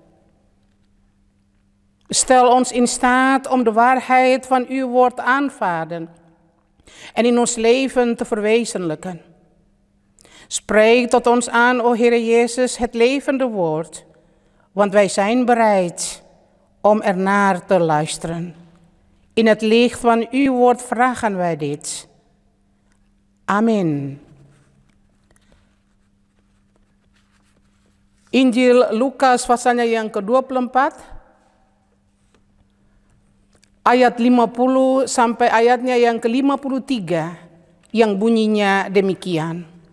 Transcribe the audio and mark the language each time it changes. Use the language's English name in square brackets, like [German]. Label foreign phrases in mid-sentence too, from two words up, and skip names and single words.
[Dutch] Stel ons in staat om de waarheid van uw woord aanvaarden en in ons leven te verwezenlijken. Spreek tot ons aan, o Heere Jezus, het levende woord, want wij zijn bereid om ernaar te luisteren. In het licht van uw woord vragen wij dit. Amen. [Indonesian] Injil Lukas pasalnya yang ke-24, ayat 50 sampai ayatnya yang ke-53, yang bunyinya demikian.